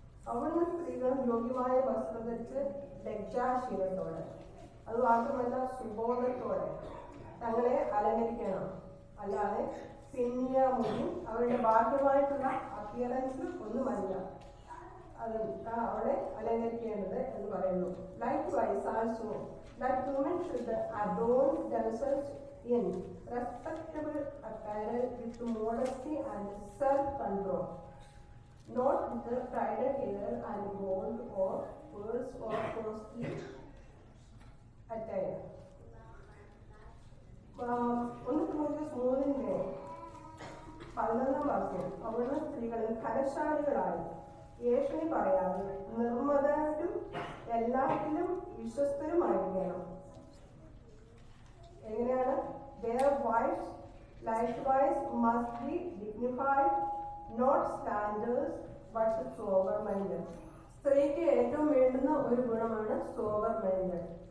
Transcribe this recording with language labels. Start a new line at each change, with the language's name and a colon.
Malayalam: അവിടെ സ്ത്രീകൾ യോഗ്യമായ വസ്ത്രം ധരിച്ച് ലജ്ജാശീലത്തോടെ, അത് മാത്രമല്ല സുബോധത്തോടെ തങ്ങളെ അലങ്കരിക്കണം. അല്ലാതെ പിന്നിയ മുടി അവരുടെ ബാഹ്യമായിട്ടുള്ള അപ്പിയറൻസ് ഒന്നുമല്ല അത് അവളെ അലങ്കരിക്കേണ്ടത് എന്ന് പറയുന്നു.
English: Likewise also that women should adorn themselves in respectable apparel with modesty and self-control, not with the bridal hair and gold or pearls or costly attire.
Malayalam: 1 തിമോഥെയോസ് 3:11 വാക്യം. അവിടെ സ്ത്രീകളിൽ ധനശാലികളായി, ഏഷണി പറയാതെ, നിർമ്മതരും എല്ലാത്തിലും വിശ്വസ്തരുമായിരിക്കണം. എങ്ങനെയാണ്?
English: Their wives likewise must be dignified, not slanderers, but sober-minded.
Malayalam: സ്ത്രീക്ക് ഏറ്റവും വേണ്ടുന്ന ഒരു ഗുണമാണ്
English: sober-minded.